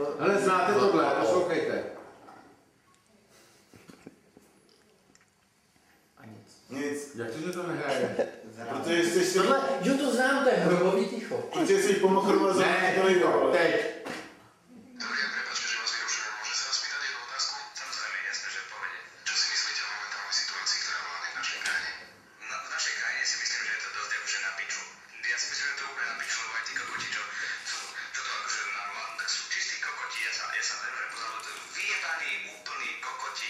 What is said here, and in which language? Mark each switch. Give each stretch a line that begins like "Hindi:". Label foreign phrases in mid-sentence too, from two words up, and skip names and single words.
Czech: Ale znáte tohle, poslouchejte. A nic. Nic. Jak to, že to nehraje? Protože jsi si... Tohle, jo, to znám, to je hrobový ticho. Protože jsi pomochrovat za Ne, to nejde. teď.
Slovak: Dobrý, prepáčte, že vás vyrušujem. Môžem sa vás spýtať jednu otázku? Samozrejme, jasné, že v pohode. Čo si myslíte o momentálnej situácii, ktorá vládne v našej krajine? V našej krajine si myslím, že je to dosť akože na piču. Ja si myslím, že to je úplne na piču, lebo aj tí kokoti, čo to akože normálne, tak sú čistí kokoti. Ja sa veľmi pozerám, to vyjebaní, úplní kokoti.